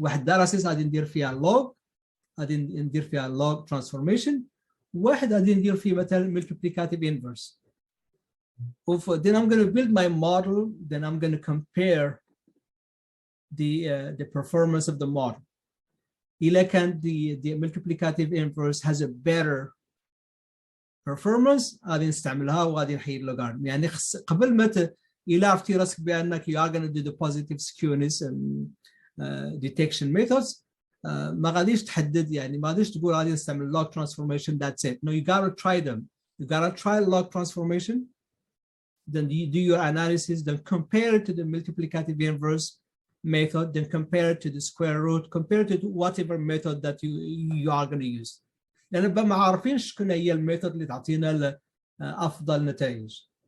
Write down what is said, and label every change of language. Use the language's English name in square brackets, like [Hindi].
[Arabic] واحد data set غادي ندير فيها log، غادي ندير فيها [English] log transformation، [Arabic] واحد غادي ندير فيه مثلا [English] multiplicative inverse. Then I'm going to build my model, then I'm going to compare the performance of the model. [Arabic] إذا كان [English] the multiplicative inverse has a better performance [Arabic] غادي نستعملها وغادي نحيد [English] logarithm. [Arabic] يعني قبل ما إلا عرفتي راسك بأنك [English] you are going to do the positive skewness detection methods [Arabic] ما غاديش تحدد، يعني ما غاديش تقول غادي نستعمل log transformation [English] that's it. No, you gotta try them. You gotta try log transformation, then you do your analysis, then compare it to the multiplicative inverse method, then compare it to the square root, compare it to whatever method that you are going to use. [Arabic] لأن ما عارفين شكون هي الميثود اللي تعطينا أفضل نتائج.